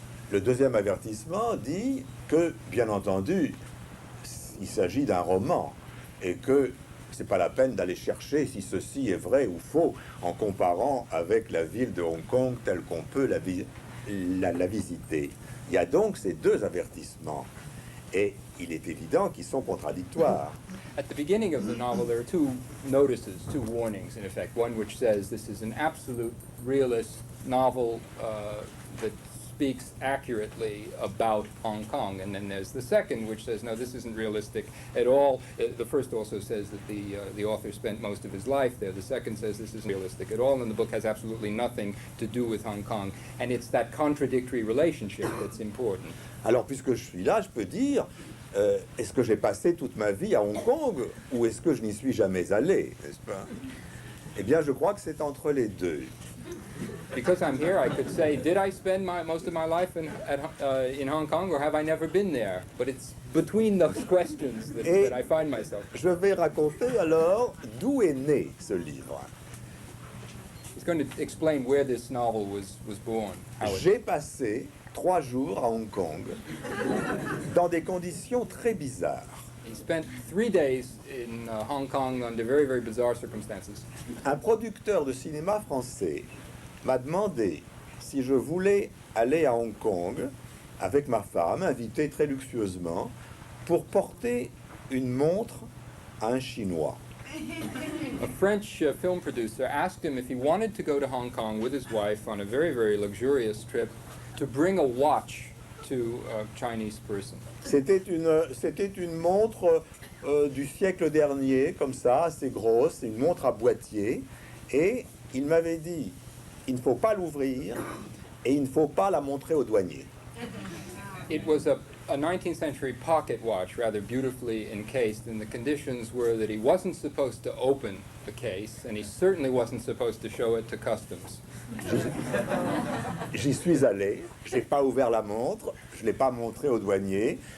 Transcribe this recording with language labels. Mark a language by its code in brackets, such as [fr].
[fr] Le deuxième avertissement dit que, bien entendu, il s'agit d'un roman et que c'est pas la peine d'aller chercher si ceci est vrai ou faux en comparant avec la ville de Hong Kong telle qu'on peut la visiter. Il y a donc ces deux avertissements et il est évident qu'ils sont contradictoires. [en] At the beginning of the novel, there are two notices, two warnings in effect. One which says this is an absolute realist novel that's speaks accurately about Hong Kong. And then there's the second, which says, no, this isn't realistic at all. The first also says that the author spent most of his life there. The second says this isn't realistic at all, and the book has absolutely nothing to do with Hong Kong. And it's that contradictory relationship that's important. [fr] Alors, puisque je suis là, je peux dire, est-ce que j'ai passé toute ma vie à Hong Kong ou est-ce que je n'y suis jamais allé, n'est-ce pas? Eh bien, je crois que c'est entre les deux. [en] Because I'm here, I could say, did I spend most of my life in Hong Kong, or have I never been there? But it's between those questions that I find myself. [fr] Je vais raconter alors d'où est né ce livre. [en] He's going to explain where this novel was born. [fr] J'ai passé 3 jours à Hong Kong dans des conditions très bizarres. [en] He spent 3 days in Hong Kong under very, very bizarre circumstances. [fr] Un producteur de cinéma français m'a demandé si je voulais aller à Hong Kong avec ma femme, invitée très luxueusement, pour porter une montre à un Chinois. [en] A French film producer asked him if he wanted to go to Hong Kong with his wife on a very, very luxurious trip to bring a watch to a Chinese person. [fr] C'était une montre du siècle dernier, comme ça, assez grosse, une montre à boîtier, et il m'avait dit, il ne faut pas l'ouvrir et il ne faut pas la montrer au douanier. [en] It was a 19th century pocket watch, rather beautifully encased, and the conditions were that he wasn't supposed to open the case, and he certainly wasn't supposed to show it to customs. [fr] J'y suis allé, j'ai pas ouvert la montre, je l'ai pas montré au douanier.